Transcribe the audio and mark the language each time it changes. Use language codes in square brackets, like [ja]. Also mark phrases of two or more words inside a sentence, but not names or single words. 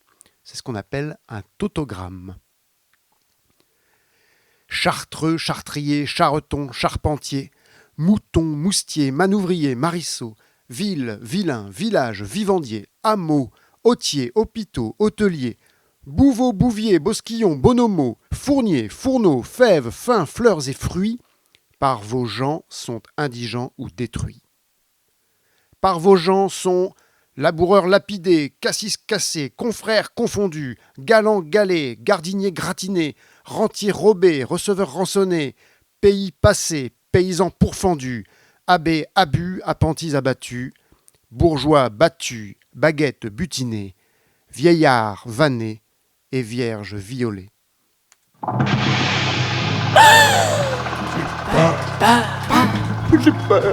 [fr] C'est ce qu'on appelle un tautogramme. Chartreux, chartrier, charreton, charpentier, mouton, moustier, manouvrier, marisseau, ville, vilain, village, vivandier, hameau, hôtier, hôpitaux, hôtelier, Bouveau, bouvier, bosquillon, bonhomo, fournier, fourneau, fèves, fins, fleurs et fruits, par vos gens sont indigents ou détruits. Par vos gens sont laboureurs lapidés, cassis cassés, confrères confondus, galants galés, gardiniers gratinés, rentiers robés, receveurs rançonnés, pays passés, paysans pourfendus, abbés abus, apprentis abattus, bourgeois battus, baguettes butinées, vieillards vannés, et vierge violée. J'ai peur.